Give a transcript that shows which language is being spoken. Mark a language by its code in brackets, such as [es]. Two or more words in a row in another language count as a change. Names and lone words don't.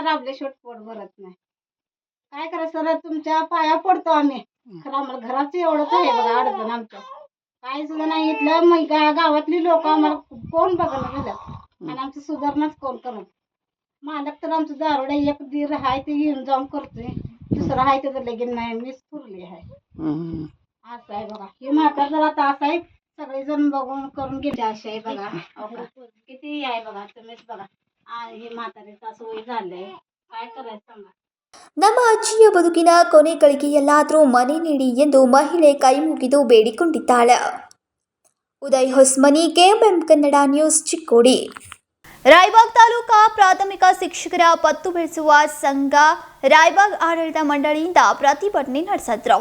[mr] राबल्याशिवाय पोट भरत नाही काय करायचं सर तुमच्या पाया पडतो आम्ही खरं आम्हाला घराचं एवढंच आहे बघा अडचण आमचं काय सुद्धा नाही इथलं मग गावातली लोक आम्हाला कोण बघायला गेलं आणि आमचं सुधारणाच कोण करत मालक तर आमचं दारोडा एक दीर आहे ते येऊन जाऊन करतोय दुसरं आहे त्याचं लगीन नाही मीच पुरली आहे असं आहे बघा हे म्हातार जर आता असं आहे सगळेजण बघून करून गेले असे आहे बघा किती आहे बघा तुम्हीच बघा हे म्हातारीचं असं वय झालंय काय करायचं सांगा [kn] ನಮ್ಮ ಅಜ್ಜಿಯ ಬದುಕಿನ ಕೊನೆ ಗಳಿಗೆಯಲ್ಲಾದರೂ ಮನೆ ನೀಡಿ ಎಂದು ಮಹಿಳೆ ಕೈ ಮುಗಿದು ಬೇಡಿಕೊಂಡಿದ್ದಾಳೆ. ಉದಯ್ ಹೊಸ್ಮನಿ, ಕೆಎಂಎಂ ಕನ್ನಡ ನ್ಯೂಸ್, ಚಿಕ್ಕೋಡಿ. ರಾಯಬಾಗ್ ತಾಲೂಕಾ ಪ್ರಾಥಮಿಕ ಶಿಕ್ಷಕರ ಪತ್ತು ಬೆಳೆಸುವ ಸಂಘ ರಾಯಬಾಗ್ ಆಡಳಿತ ಮಂಡಳಿಯಿಂದ ಪ್ರತಿಭಟನೆ ನಡೆಸಿದ್ರು.